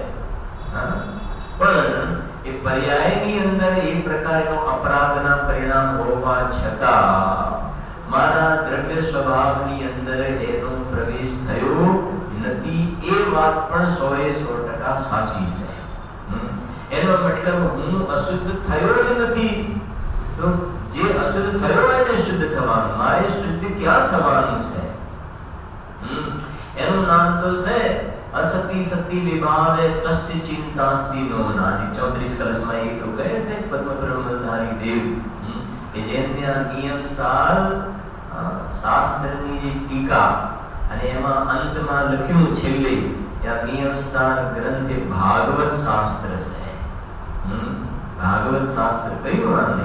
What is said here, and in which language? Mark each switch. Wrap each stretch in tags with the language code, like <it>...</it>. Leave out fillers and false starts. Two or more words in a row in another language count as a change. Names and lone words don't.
<gu>પણ એ પર્યાયની અંદર એ પ્રકારનો અપરાધના પરિણામ હોવા છતાં મારા દ્રવ્ય સ્વભાવની અંદર એનો પ્રવેશ થયો નથી, એ વાત પણ 100% સાચી છે. એનો મતલબ હું અશુદ્ધ થયો જ નથી. તો જે અશુદ્ધ થયો એને શુદ્ધ થવાનું, મારે શુદ્ધ ક્યાં થવાનું છે? એનું નામ તો છે</gu> <sa>असति सति विभावे तस्य चिंतास्ति नो नाजी.</sa> <gu>34 કલશમાં એ તો કહે છે પદ્મ બ્રહ્મધારી દેવ કે જેમને આ નિયમ સાર શાસ્ત્રની જે ટીકા અને એમાં અંતમાં લખ્યું છેલ્લે આ નિયમ સાર ગ્રંથ એ ભાગવત શાસ્ત્ર છે. ભાગવત શાસ્ત્ર કયું આને?</gu>